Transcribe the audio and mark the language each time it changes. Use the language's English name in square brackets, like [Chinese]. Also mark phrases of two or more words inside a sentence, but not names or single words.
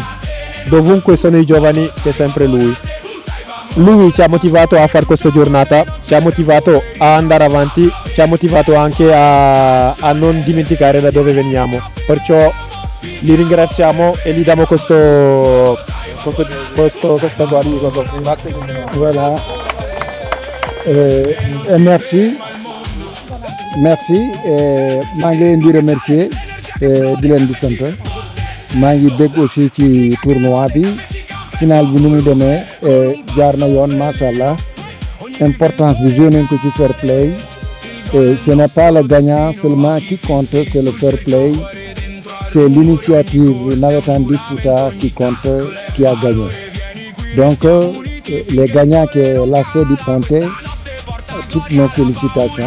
[Italian] Dovunque sono i giovani c'è sempre lui. Lui ci ha motivato a fare questa giornata, ci ha motivato a andare avanti, ci ha motivato anche a non dimenticare da dove veniamo. Perciò li ringraziamo e gli diamo questo guarito. [French] Voilà. Merci. [Wolof] maa ngi leen di remercier di leen di sant maa ngi bég aussi ci tournoi bi final bi ni mu demee jaar na yoon [Arabic] macha allah [Wolof] importance bi joué nañ ko ci [English] fair play. [French] Ce n'est pas le gagnant seulement qui compte, c'est le [English] fair play. [French] C'est l'initiative Nawetan du Fouta qui compte, qui a gagné. Donc les gagnants qui est l'AC du Ponte, toutes nos félicitations.